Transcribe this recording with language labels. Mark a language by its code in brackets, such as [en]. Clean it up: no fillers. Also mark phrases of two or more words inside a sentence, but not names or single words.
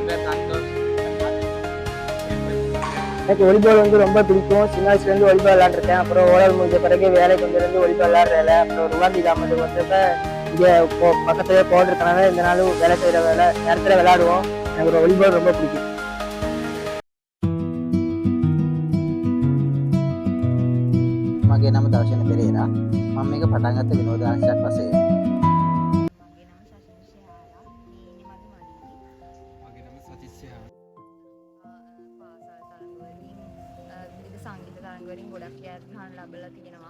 [ta] எனக்கு வாலிபால் வந்து ரொம்ப பிடிக்கும். சின்ன வயசுலேருந்து வாலிபால் விளையாண்டுருக்கேன். அப்புறம் ஓடல் முடிஞ்ச பிறகு வேலைக்கு வந்துருந்து வாலிபால் விளையாடுறதில்ல. அப்புறம் ருவாந்தி கிராமத்துக்கு வந்தப்ப இங்கே பக்கத்துலேயே போட்டிருக்கனால இந்த நாளும் வேலை செய்கிற நேரத்தில் விளையாடுவோம். எனக்கு வாலிபால் ரொம்ப பிடிக்கும். [si] මගේ නම දර්ශන පෙරේරා. මම මේක පටන් ගත්ත විනෝදාංශයක් වශයෙන්. මගේ නම සතිස්සියා. විවිධ සංගීත තරඟ වලින් ගොඩක් ජයග්‍රහණ ලැබලා තියෙනවා.